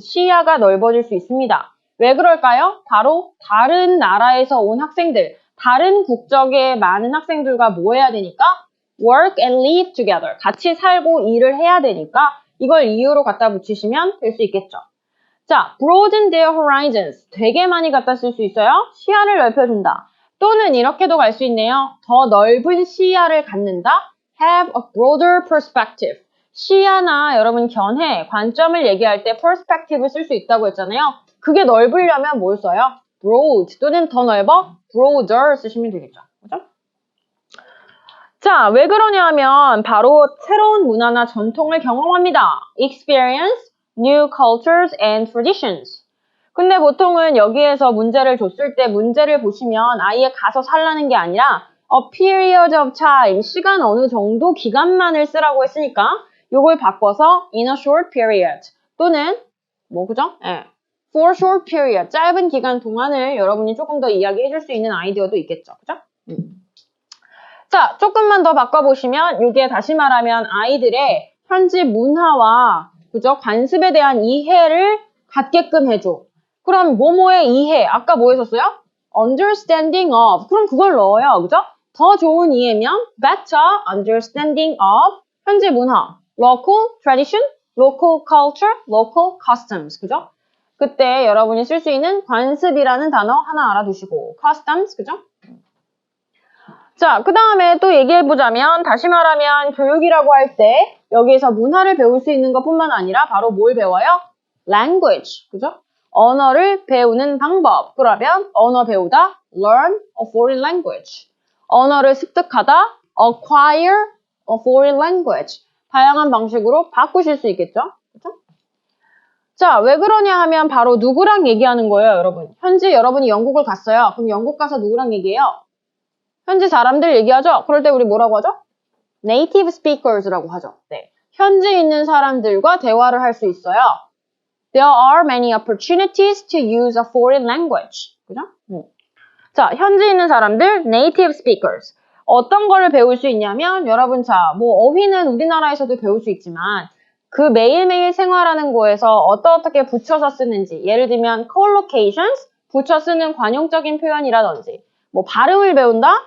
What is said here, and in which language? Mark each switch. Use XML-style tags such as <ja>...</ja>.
<ko>시야가 넓어질 수 있습니다. 왜 그럴까요? 바로 다른 나라에서 온 학생들, 다른 국적의 많은 학생들과 뭐 해야 되니까?</ko> <en>work and live together.</en> <ko>같이 살고 일을 해야 되니까 이걸 이유로 갖다 붙이시면 될 수 있겠죠.</ko> <en>자, broaden their horizons.</en> <ko>되게 많이 갖다 쓸 수 있어요. 시야를 넓혀준다. 또는 이렇게도 갈 수 있네요. 더 넓은 시야를 갖는다.</ko> <en>have a broader perspective.</en> <ko>시야나 여러분 견해, 관점을 얘기할 때 perspective를 쓸 수 있다고 했잖아요. 그게 넓으려면 뭘 써요? broad 또는 더 넓어? broader 쓰시면 되겠죠. 그죠? 자, 왜 그러냐 하면 바로 새로운 문화나 전통을 경험합니다.</ko> <en>experience new cultures and traditions.</en> <ko>근데 보통은 여기에서 문제를 줬을 때 문제를 보시면 아예 가서 살라는 게 아니라</ko> <en>a period of time,</en> <ko>시간 어느 정도 기간만을 쓰라고 했으니까 요걸 바꿔서</ko> <en>in a short period</en> <ko>또는 뭐 그죠? 예.</ko> <en>for short period,</en> <ko>짧은 기간 동안을 여러분이 조금 더 이야기해 줄 수 있는 아이디어도 있겠죠. 그죠? 자, 조금만 더 바꿔보시면 이게 다시 말하면 아이들의 현지 문화와 그죠? 관습에 대한 이해를 갖게끔 해줘. 그럼 뭐뭐의 이해, 아까 뭐 했었어요?</ko> <en>understanding of.</en> <ko>그럼 그걸 넣어요. 그죠? 더 좋은 이해면</ko> <en>better understanding of</en> <ko>현지 문화,</ko> <en>local tradition, local culture, local customs.</en> <ko>그죠? 그때 여러분이 쓸 수 있는 관습이라는 단어 하나 알아두시고 customs. 그죠? 자, 그 다음에 또 얘기해보자면 다시 말하면 교육이라고 할 때 여기에서 문화를 배울 수 있는 것뿐만 아니라 바로 뭘 배워요? language, 그죠? 언어를 배우는 방법. 그러면 언어 배우다,</ko> <en>learn a foreign language.</en> <ko>언어를 습득하다,</ko> <en>acquire a foreign language.</en> <ko>다양한 방식으로 바꾸실 수 있겠죠? 그죠? 자, 왜 그러냐 하면 바로 누구랑 얘기하는 거예요, 여러분? 현지 여러분이 영국을 갔어요. 그럼 영국 가서 누구랑 얘기해요? 현지 사람들 얘기하죠? 그럴 때 우리 뭐라고 하죠? native speakers라고 하죠. 네. 현지 있는 사람들과 대화를 할 수 있어요.</ko> <en>There are many opportunities to use a foreign language.</en> <ko>그죠? 자, 현지 있는 사람들, native speakers. 어떤 거를 배울 수 있냐면, 여러분, 자, 뭐, 어휘는 우리나라에서도 배울 수 있지만, 그 매일매일 생활하는 거에서 어떻게 붙여서 쓰는지, 예를 들면, collocations, 붙여 쓰는 관용적인 표현이라든지, 뭐, 발음을 배운다?</ko>